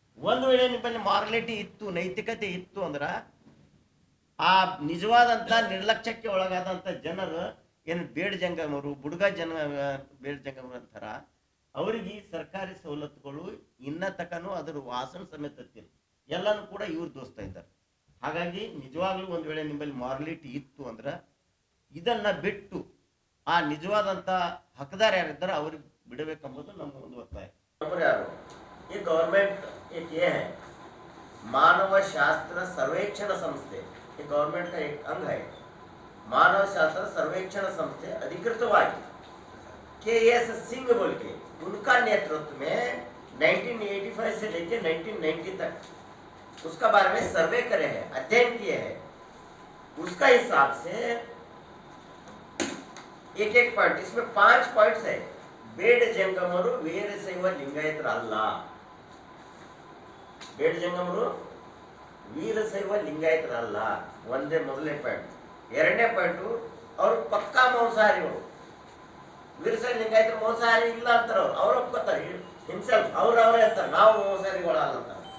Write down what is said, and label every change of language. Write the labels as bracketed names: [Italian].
[Kannada] ಒಂದು ವೇಳೆ ನಿಮ್ಮಲ್ಲಿ ಮಾರಲಿಟಿ ಇತ್ತು, ನೈತಿಕತೆ ಇತ್ತು ಅಂದ್ರ ಆ ನಿಜವಾದಂತ ನಿರ್ಲಕ್ಷ್ಯಕ್ಕೆ ಒಳಗಾದಂತ ಜನರು ಏನು ಬೇಡ ಜಂಗಮರು, ಬುಡುಗ ಜನ ಬೇಡ ಜಂಗಮರು ಅಂತಾರ, ಅವರಿಗೆ ಸರ್ಕಾರಿ ಸವಲತ್ತುಗಳು ಇನ್ನ ತಕನು ಅದರ ವಾಸನ ಸಮೇತ ಎಲ್ಲಾನು ಕೂಡ ಇವ್ರು ದೋಸ್ತಾ ಇದ್ದಾರೆ. ಹಾಗಾಗಿ ನಿಜವಾಗ್ಲೂ ಒಂದ್ ವೇಳೆ ನಿಮ್ಮಲ್ಲಿ ಮಾರಲಿಟಿ ಇತ್ತು ಅಂದ್ರ ಇದನ್ನ ಬಿಟ್ಟು ಆ ನಿಜವಾದಂತ ಹಕ್ಕದಾರ ಯಾರಿದ್ದಾರೆ ಅವ್ರಿಗೆ ಬಿಡಬೇಕೆಂಬುದು ನಮ್ಮ ಒಂದು ಒತ್ತಾಯ. [Hindi] ये गवर्नमेंट एक ये है मानव शास्त्र सर्वेक्षण संस्थे, ये गवर्नमेंट का एक अंग है. मानव शास्त्र सर्वेक्षण संस्थे अधिकृतವಾಗಿ KS सिंह बोल के उनका नेतृत्व में 1985 से लेकर 1990 तक उसका बारे में सर्वे करे हैं, अध्ययन किए हैं. उसका हिसाब से एक एक पॉइंट, इसमें 5 पॉइंट्स है. [Kannada] ಬೇಡ ಜಂಗಮರು ವೀರಶೈವ ಲಿಂಗಾಯತರಲ್ಲ. ಬೇಡ ಜಂಗಮರು ವೀರಶೈವ ಲಿಂಗಾಯತರಲ್ಲ, ಒಂದೇ ಮೊದಲನೇ ಪಾಯಿಂಟ್. ಎರಡನೇ ಪಾಯಿಂಟು ಅವರು ಪಕ್ಕಾ ಮಾಂಸಾಹಾರಿಗಳು. ವೀರಶೈವ ಲಿಂಗಾಯತರು ಮಾಂಸಾಹಾರಿ ಇಲ್ಲ ಅಂತಾರ, ಅವ್ರು ಒಪ್ಕೋತಾರೆ ಹಿಮ್ಸೆಲ್ಫ್, ಅವ್ರವರೇ ಅಂತಾರೆ ನಾವು ಮಾಂಸಾಹಾರಿಗಳಲ್ಲ ಅಂತ.